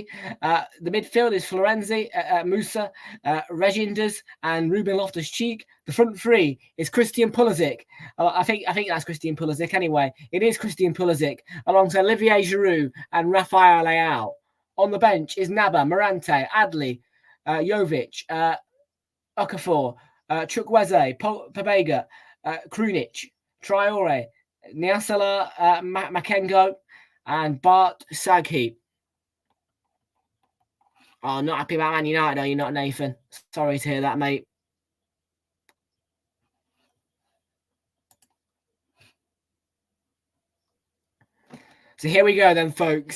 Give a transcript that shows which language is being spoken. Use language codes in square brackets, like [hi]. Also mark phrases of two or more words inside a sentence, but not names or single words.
[en] The midfield is Florenzi, Musa, Reginders, and Ruben Loftus-Cheek. The front three is Christian Pulisic. I think that's Christian Pulisic anyway. It is Christian Pulisic, alongside Olivier Giroud and Rafael Leao. On the bench is Naba, Morante, Adli, Jovic, Okafor, Chukwueze, Pabega, Krunic, Traore, Niasala Makengo, and Bart Saghi. Oh, not happy about Man United, are you not, Nathan? Sorry to hear that, mate. So here we go then, folks.